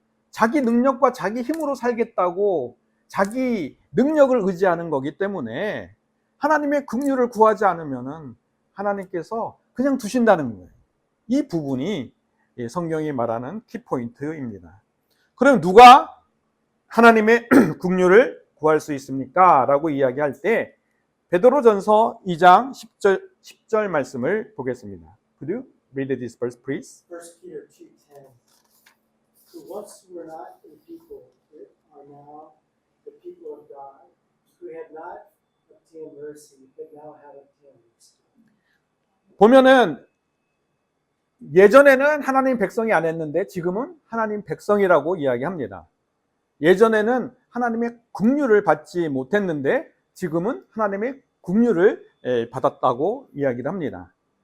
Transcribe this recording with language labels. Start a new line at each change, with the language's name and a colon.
Korean: 자기 능력과 자기 힘으로 살겠다고 자기 능력을 의지하는 거기 때문에 하나님의 긍휼을 구하지 않으면은 하나님께서 그냥 두신다는 거예요. 이 부분이 성경이 말하는 키포인트입니다. 그럼 누가 하나님의 긍휼을 구할 수 있습니까? 라고 이야기할 때 베드로전서 2장 10절 말씀을 보겠습니다.
English: Could you read this verse, please? 1 Peter 2:10. Who once were not a people, but are now the people of God, who have not obtained mercy, but now have obtained mercy.
Korean: 보면은 예전에는 하나님 백성이 안 했는데 지금은 하나님 백성이라고 이야기합니다. 예전에는 하나님의 긍휼을 받지 못했는데 지금은 하나님의 긍휼을 받았다고 이야기를 합니다.